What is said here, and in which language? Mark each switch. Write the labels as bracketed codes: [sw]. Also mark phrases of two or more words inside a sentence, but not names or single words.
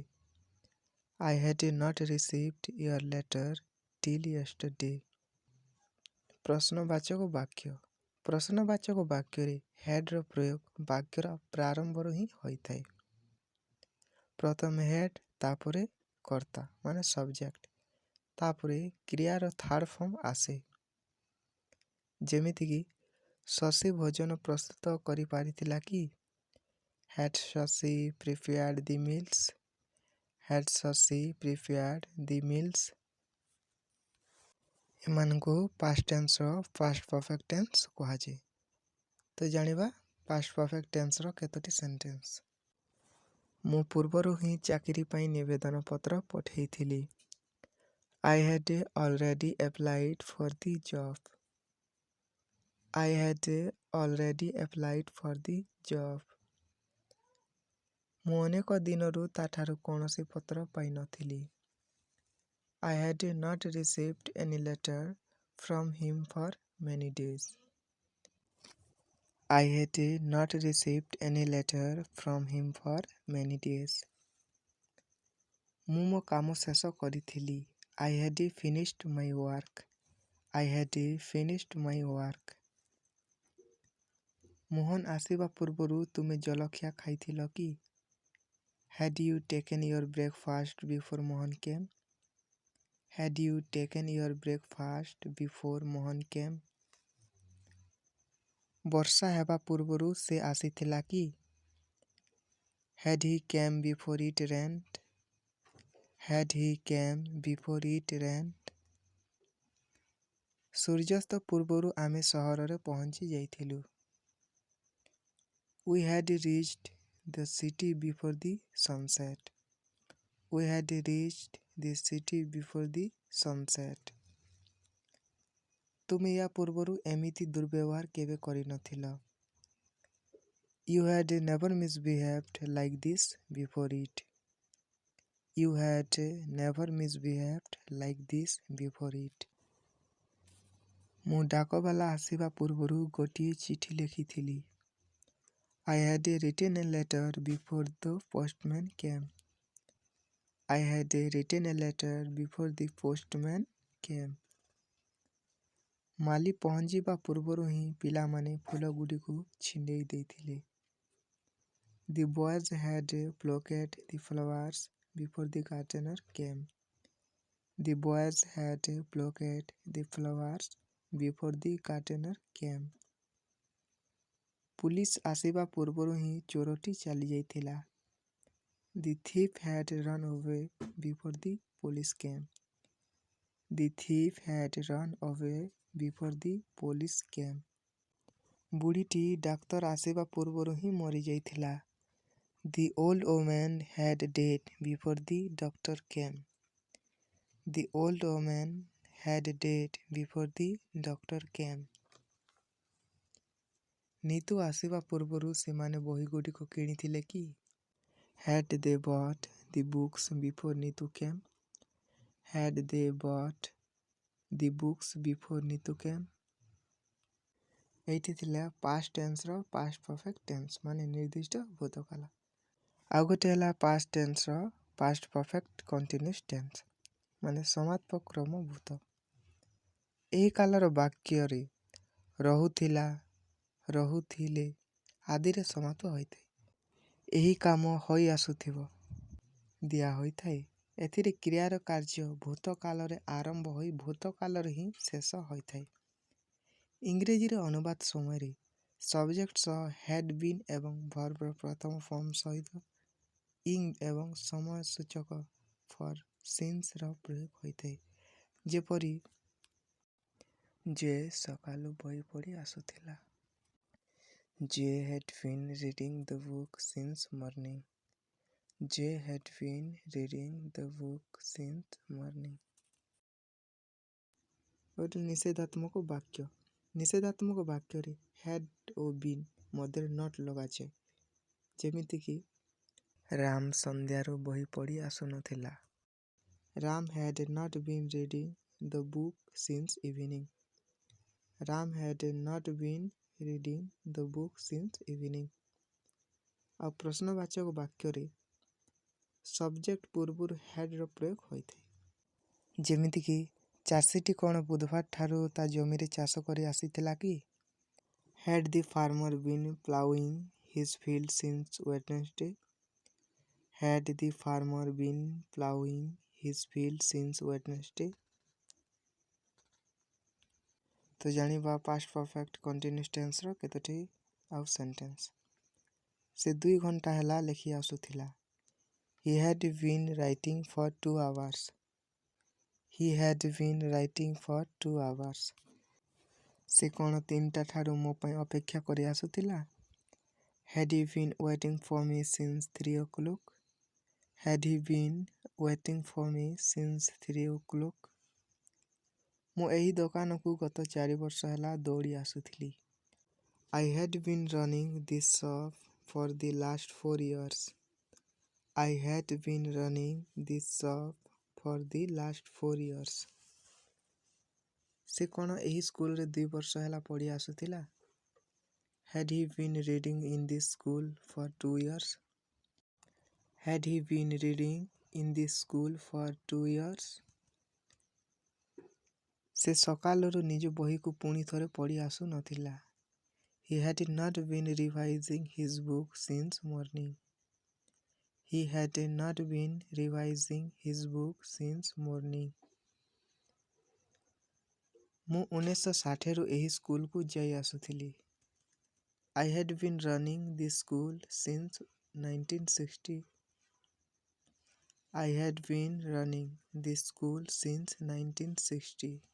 [en] I had not received your letter till yesterday. [or] ପ୍ରଶ୍ନବାଚକ ବାକ୍ୟ। ପ୍ରଶ୍ନବାଚକ ବାକ୍ୟରେ ହେଡ୍ର ପ୍ରୟୋଗ ବାକ୍ୟର ପ୍ରାରମ୍ଭରୁ ହିଁ ହୋଇଥାଏ। ପ୍ରଥମେ ହେଡ୍ ତାପରେ କର୍ତ୍ତା ମାନେ ସବଜେକ୍ଟ ତାପରେ କ୍ରିୟାର [en] third form [or] ଆସେ। ଯେମିତିକି ଶଶୀ ଭୋଜନ ପ୍ରସ୍ତୁତ କରିପାରିଥିଲା କି? [en] Had Shashi prepared the meals? Had Shashi prepared the meals? [or] ଏମାନଙ୍କୁ [en] past tenseର past perfect tense [or] କୁହାଯାଏ। ତ ଜାଣିବା [en] past perfect tenseର [or] କେତୋଟି ସେଣ୍ଟେନ୍ସ। ମୁଁ ପୂର୍ବରୁ ହିଁ ଚାକିରି ପାଇଁ ନିବେଦନ ପତ୍ର ପଠାଇଥିଲି। [en] I had already applied for the job. I had already applied for the job. [or] ମୁଁ ଅନେକ ଦିନରୁ ତାଠାରୁ କୌଣସି ପତ୍ର ପାଇନଥିଲି। [en] I had not received any letter from him for many days. I had not received any letter from him for many days. [or] ମୁଁ ମୋ କାମ ଶେଷ କରିଥିଲି। [en] I had finished my work. I had finished my work. [or] ମୋହନ ଆସିବା ପୂର୍ବରୁ ତୁମେ ଜଳଖିଆ ଖାଇଥିଲ କି? [en] Had you taken your breakfast before Mohan came? Had you taken your breakfast before Mohan came? [or] ବର୍ଷା ହେବା ପୂର୍ବରୁ ସେ ଆସିଥିଲା କି? [en] Had he came before it rained? Had he came before it rained? [or] ସୂର୍ଯ୍ୟାସ୍ତ ପୂର୍ବରୁ ଆମେ ସହରରେ ପହଞ୍ଚି ଯାଇଥିଲୁ। [en] We had reached the city before the sunset. We had reached the city before the sunset. [or] ତୁମେ ୟା ପୂର୍ବରୁ ଏମିତି ଦୁର୍ବ୍ୟବହାର କେବେ କରିନଥିଲ। [en] You had never misbehaved like this before it. You had never misbehaved like this before it. [or] ମୁଁ ଡାକବାଲା ଆସିବା ପୂର୍ବରୁ ଗୋଟିଏ ଚିଠି ଲେଖିଥିଲି। [en] I had written a letter before the postman came. I had written a letter before the postman came. [or] ମାଲି ପହଞ୍ଚିବା ପୂର୍ବରୁ ହିଁ ପିଲାମାନେ ଫୁଲଗୁଡ଼ିକୁ ଛିଣ୍ଡେଇ ଦେଇଥିଲେ। [en] The boys had plucked the flowers before the gardener came. The boys had plucked the flowers before the gardener came. [or] ପୁଲିସ ଆସିବା ପୂର୍ବରୁ ହିଁ ଚୋରଟି ଚାଲିଯାଇଥିଲା। [en] The thief had run away before the police came. The thief had run away before the police came. [or] ବୁଢ଼ୀଟି ଡାକ୍ତର ଆସିବା ପୂର୍ବରୁ ହିଁ ମରିଯାଇଥିଲା। [en] The old woman had died before the doctor came. The old woman had died before the doctor came. [or] ନିତୁ ଆସିବା ପୂର୍ବରୁ ସେମାନେ ବହିଗୁଡ଼ିକ କିଣିଥିଲେ କି? [en] Had they bought the books before Nitu came? Had they bought the books before Nitu came? [or] ଏଇଠି ଥିଲା [en] past tenseର past perfect tense [or] ମାନେ ନିର୍ଦ୍ଦିଷ୍ଟ ଭୂତକାଳ। ଆଉ ଗୋଟେ ହେଲା [en] past tenseର past perfect continuous tense [or] ମାନେ ସମାପକ କ୍ରମ ଭୂତ। ଏହି କାଳର ବାକ୍ୟରେ ରହୁଥିଲା, ରହୁଥିଲେ ଆଦିରେ ସମାପ୍ତ ହୋଇଥାଏ। ଏହି କାମ ହୋଇ ଆସୁଥିବ ଦିଆ ହୋଇଥାଏ। ଏଥିରେ କ୍ରିୟାର କାର୍ଯ୍ୟ ଭୂତକାଳରେ ଆରମ୍ଭ ହୋଇ ଭୂତକାଳରେ ହିଁ ଶେଷ ହୋଇଥାଏ। ଇଂରେଜୀରେ ଅନୁବାଦ ସମୟରେ ସବଜେକ୍ଟ ସହ [en] had been [or] ଏବଂ ଭର୍ବର ପ୍ରଥମ ଫର୍ମ ସହିତ ଇଂ ଏବଂ ସମୟ ସୂଚକ [en] for sinceର [or] ପ୍ରୟୋଗ ହୋଇଥାଏ। ଯେପରି ଯେ ସକାଳୁ ବହି ପଢ଼ି ଆସୁଥିଲା। [en] Jay had been reading the book since morning. Jay had been reading the book since morning. [or] ଗୋଟେ ନିଷେଧାତ୍ମକ ବାକ୍ୟ। ନିଷେଧାତ୍ମକ ବାକ୍ୟରେ had ଓ been ମଧ୍ୟରେ not ଲଗାଯାଏ। ଯେମିତିକି ରାମ ସନ୍ଧ୍ୟାରୁ ବହି ପଢ଼ି ଆସୁନଥିଲା। [en] Ram had not been reading the book since evening. Ram had not been reading the book since evening. [or] ଆଉ ପ୍ରଶ୍ନବାଚକ ବାକ୍ୟରେ ସବଜେକ୍ଟ ପୂର୍ବରୁ hadର ପ୍ରୟୋଗ ହୋଇଥାଏ। ଯେମିତିକି ଚାଷୀଟି କ'ଣ ବୁଧବାର ଠାରୁ ତା ଜମିରେ ଚାଷ କରି ଆସିଥିଲା କି? [en] Had the farmer been plowing his field since Wednesday? Had the farmer been plowing his field since Wednesday? [or] ତ ଜାଣିବା [en] past perfect continuous tenseର [or] କେତୋଟି ଆଉ ସେଣ୍ଟେନ୍ସ। ସେ 2 ଘଣ୍ଟା ହେଲା ଲେଖି ଆସୁଥିଲା। [en] He had been writing for 2 hours. He had been writing for 2 hours. [or] ସେ କ'ଣ 3ଟା ଠାରୁ ମୋ ପାଇଁ ଅପେକ୍ଷା କରି ଆସୁଥିଲା? [en] Had he been waiting for me since 3 o'clock? Had he been waiting for me since 3 o'clock? [or] ମୁଁ ଏହି ଦୋକାନକୁ ଗତ 4 ବର୍ଷ ହେଲା ଦୌଡ଼ି ଆସୁଥିଲି। [en] I had been running this shop for the last 4 years. I had been running this shop for the last 4 years. [or] ସେ କ'ଣ ଏହି ସ୍କୁଲରେ 2 ବର୍ଷ ହେଲା ପଢ଼ି ଆସୁଥିଲା? [en] Had he been reading in this school for 2 years? Had he been reading in this school for 2 years? [or] ସେ ସକାଳରୁ ନିଜ ବହିକୁ ପୁଣି ଥରେ ପଢ଼ି ଆସୁନଥିଲା। [en] He had not been revising his book since morning. He had not been revising his book since morning. [or] ମୁଁ 1960ରୁ ଏହି ସ୍କୁଲକୁ ଯାଇ ଆସୁଥିଲି। [en] I had been running this school since 1960. I had been running this school since 1960.